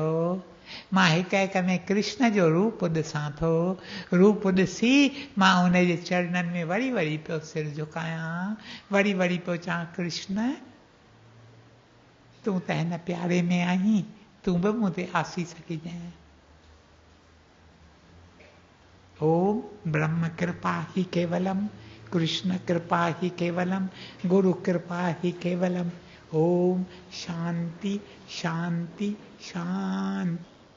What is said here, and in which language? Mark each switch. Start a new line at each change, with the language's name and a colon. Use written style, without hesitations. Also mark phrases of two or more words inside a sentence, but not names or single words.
Sindhi: मां हिक हिक में कृष्ण जो रूप ॾिसां थो। रूप ॾिसी मां उनजे चरणनि में वरी वरी पियो सिर झुकायां, वरी वरी पियो चवां, कृष्ण तूं त हिन प्यारे में आहीं, तूं बि मूं ते आसीस कजांइ।
Sanskrit: ओम ब्रह्म कृपा ही केवलम, कृष्ण कृपा ही केवलम, गुरु कृपा ही केवलम। ओम शांति शांति शांति।